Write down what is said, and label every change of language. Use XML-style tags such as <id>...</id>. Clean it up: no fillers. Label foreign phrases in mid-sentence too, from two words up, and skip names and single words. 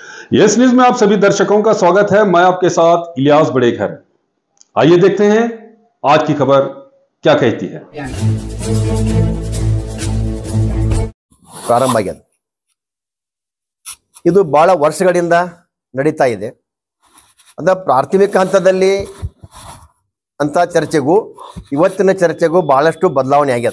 <hi>यस न्यूज में आप सभी दर्शकों का स्वागत है। मैं आपके साथ इलियास बड़ेखर। आइए देखते हैं आज की खबर क्या कहती है।</hi> <kn>ಪ್ರಾರಂಭ ಆಗಿದೆ। ಇದು ಬಹಳ ವರ್ಷಗಳಿಂದ ನಡೀತಾ ಇದೆ। ಅದ ಪ್ರಾಥಮಿಕ ಹಂತದಲ್ಲಿ ಅಂತ ಚರ್ಚೆಗೂ ಇವತ್ತಿನ ಚರ್ಚೆಗೂ ಬಹಳಷ್ಟು ಬದಲಾವಣೆ ಆಗಿದೆ।</kn>